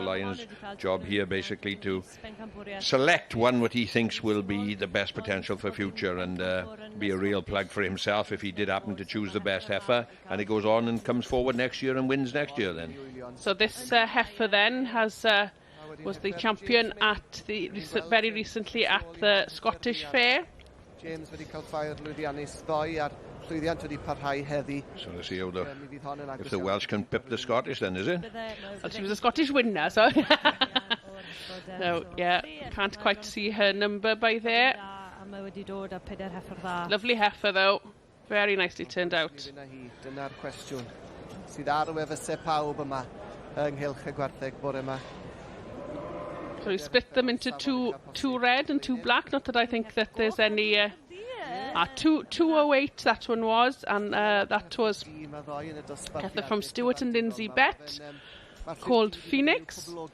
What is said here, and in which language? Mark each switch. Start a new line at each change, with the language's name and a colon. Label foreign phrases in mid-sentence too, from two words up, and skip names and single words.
English: Lyon's job here basically to select one what he thinks will be the best potential for future, and be a real plug for himself if he did happen to choose the best heifer, and he goes on and comes forward next year and wins next year then. So this heifer then has was the champion at the very recently at the Scottish Fair.
Welsh: James wedi cael ffair lwyddiannus ddoe a'r llwyddiant wedi parhau heddi.
English: So let's see how if the Welsh can pip the Scottish then, is it? Well, she was a Scottish winner, so no, yeah, can't quite see her number by there. Lovely heifer though, very nicely turned out.
Welsh: Dyna'r cwestiwn sydd ar wefusau pawb yma ynghylch y gwartheg bore yma.
English: So we split them into two red and two black. Not that I think that there's any... 208 that one was, and that was heifer from Stuart and Lindsay Bett, called Phoenix.